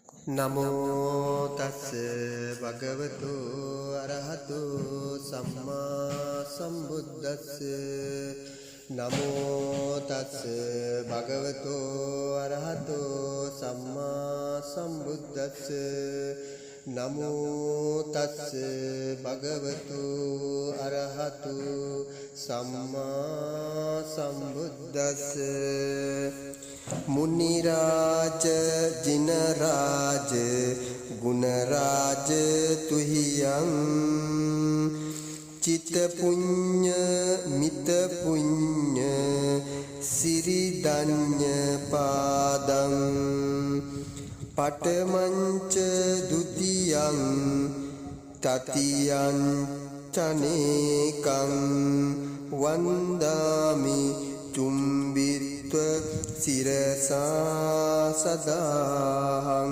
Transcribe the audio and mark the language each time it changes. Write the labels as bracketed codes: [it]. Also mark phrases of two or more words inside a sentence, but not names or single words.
[pi] නමෝ තස්ස භගවතු අරහතු සම්මා සම්බුද්දස්ස නමෝ තස්ස භගවතු අරහතු සම්මා සම්බුද්දස්ස නමෝ තස්ස භගවතු අරහතු සම්මා සම්බුද්දස්ස [pra] मुनिराज जिनराज गुणराज तुहियं चित पुण्य मित पुण्य सिरिदन्य पादं पटमंच दुतियं ततियं चनेकं वंदामि चुंबित्व सिरसा सदाहं